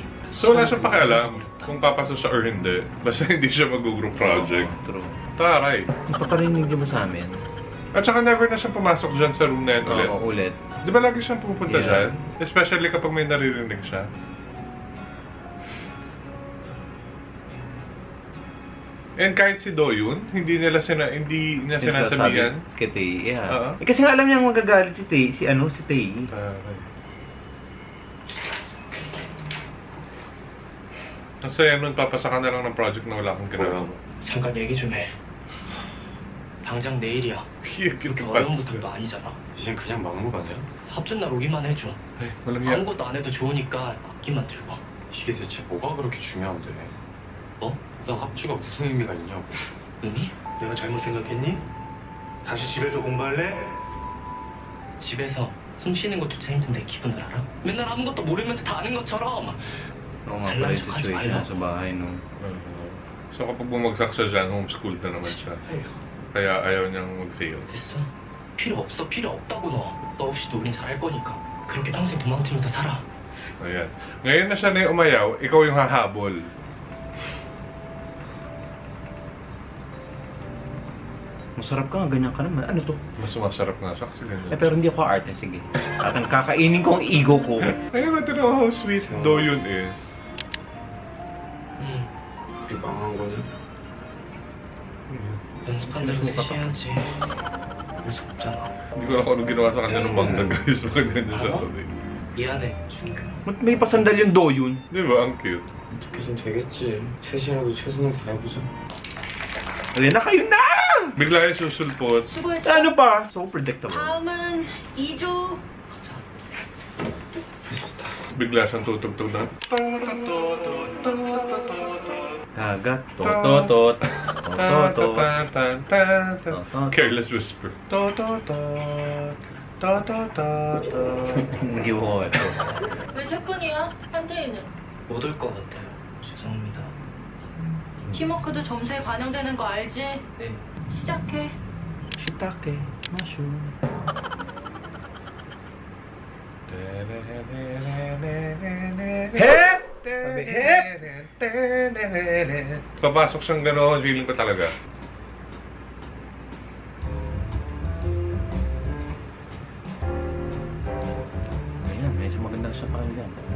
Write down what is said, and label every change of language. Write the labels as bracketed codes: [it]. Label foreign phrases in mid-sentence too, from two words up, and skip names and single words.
[tl] So wala siyang pakialam kung papasok siya or hindi. Basta hindi siya mag- [en] group project. [tl] True. Taray. Paparinig mo sa amin. At saka never na siyang pumasok dyan sa room na yan ulit. Oo, ulit. Di ba lagi siyang pupunta Yeah. dyan? Especially kapag may naririnig siya. And kahit si Doyun, hindi niya sinasabihan. Kay Tae, yeah. Oo. Eh, kasi nga alam niya magagalit si Tae, si Tae. Taray. Ang saya nun, papasa ka na lang ng project na wala kang ginagawa. [ko] 잠깐 얘기 좀 해. 당장 내일이야. 이렇게 어려운 부탁도 아니잖아. 이젠 그냥 막무가내야? 합주 날 오기만 해줘. [tl] Ay, walang yan. [ko] 아무것도 안 해도 좋으니까 악기만 들고. 이게 대체 뭐가 그렇게 중요한데? 뭐? 난 합주가 무슨 의미가 있냐고. 의미? 내가 잘못 생각했니? 다시 집에서 공부할래? 집에서 숨 쉬는 것조차 힘든데 기분을 알아? 맨날 아무것도 모르면서 다 아는 것처럼. [tl] Oo nga [ko] 잘난 [tl] pala yung [ko] 척하지 [tl] situation [ko] 말라. [tl] sa bahay, no? So kapag bumagsak siya dyan, homeschooled na naman siya. Kaya ayaw niyang mag-fail. [ko] 됐어. 필요 없어. 필요 없다고 너. 너 없이도 우린 잘할 거니까. 그렇게 평생 도망치면서 살아. [tl] Ayan. Ngayon na siya na yung umayaw, ikaw yung hahabol. Masarap ka nga, ganyan ka naman. Ano to? Mas masarap nga siya kasi ganyan. Eh, pero hindi ako arte, sige. Akin kakainin ko ang ego ko. Ayun natin ang [en] how sweet Doyun is. [ko] 응. 우리 망한 거냐? 연습한 대로 셋이 해야지. 할수 없잖아. [tl] Hindi ko alam kung anong ginawa sa kanya ng mangga guys. Bakit ganyan siya sabi? [ko] 미안해, 준규. [tl] Ba't may pasandal yung Doyun? Di ba? Ang cute. [ko] 어떻게 좀 되겠지. 셋이라도 최선을 다해보자. [tl] Alin na kayo na! Bigla yung susulpot. [ko] 수고했어. [tl] Ano pa? [en] So predictable. [ko] 다음은 2주. [tl] Bigla siyang tutugtog na. Kagat, tototot, tototot. Careless whisper. Hindi ko ito. [ko] 왜 세 분이야? 한태희는? 못 올 것 같아요. 죄송합니다. 팀워크도 점수에 반영되는 거 알지? 네. 시작해. [en] Shitake, mushroom. Hep! [tl] Sabi, hep! Papasok siyang gano'n, feeling ko talaga. Ayan, medyo maganda siya pakinggan.